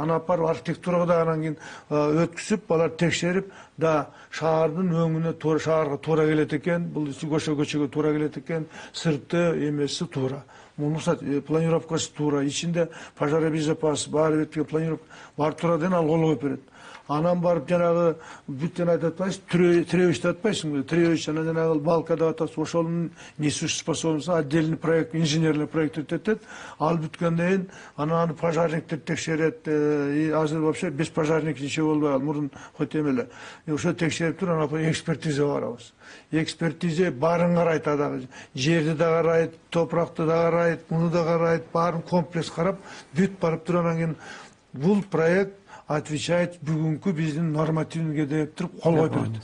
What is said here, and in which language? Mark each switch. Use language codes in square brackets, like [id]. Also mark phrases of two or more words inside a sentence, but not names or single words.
[ky] Аны алып барып архитектурага да анан кийин өткүзүп, алар текшерип, да шаардын өңүнө туура, шаарга туура келет экен, бул көчөгө туура келет экен, сырты эмеси туура. Планировкасы туура, ичинде пожаробезопасность, баары бетке планировка, бар туура деген ал кол коюп берет. Анан барып жанагы бүттен айтып атпайсыз, тиребич деп атпайсыңбы? Тиребич анан жанагы балка деп атасыз, ошонун [ru] несущий способности отдельный проект, инженерный проект [ky] өтөт. Ал бүткөндөн кийин анан аны пожарниктер текшерет. Азыр [ru] вообще без пожарник ничего [ky] болбой, мурун хоть эме эле. Ошо текшерип туруп, анан экспертизага барабыз. Экспертизе баарын карайт, дагы жерди да карайт, топуракты да карайт, муну да карайт, баарын комплекс карап, бүт барып туруп анан кийин бул проект отвечает бүгүнкү биздин нормативге деп туруп кол коюп берет.